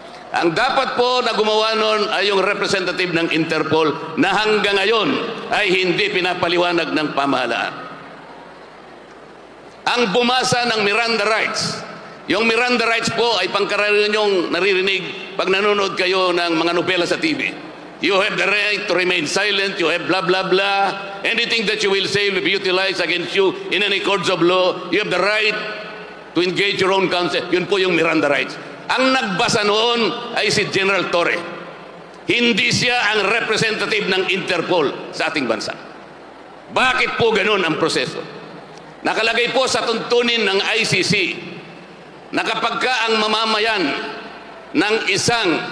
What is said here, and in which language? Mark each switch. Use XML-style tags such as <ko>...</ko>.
<tl>Ang dapat po na gumawa nun ay yung representative ng Interpol na hanggang ngayon ay hindi pinapaliwanag ng pamahalaan. Ang bumasa ng Miranda rights. Yung Miranda rights po ay pangkaraniwan niyong naririnig pag nanonood kayo ng mga nobela sa TV.</tl> <en>You have the right to remain silent, you have blah blah blah. Anything that you will say will be utilized against you in any courts of law. You have the right to engage your own counsel.</en> <tl>Yun po yung Miranda rights. Ang nagbasa noon ay si General Torre. Hindi siya ang representative ng Interpol sa ating bansa. Bakit po ganun ang proseso? Nakalagay po sa tuntunin ng ICC na kapag ka ang mamamayan ng isang</tl>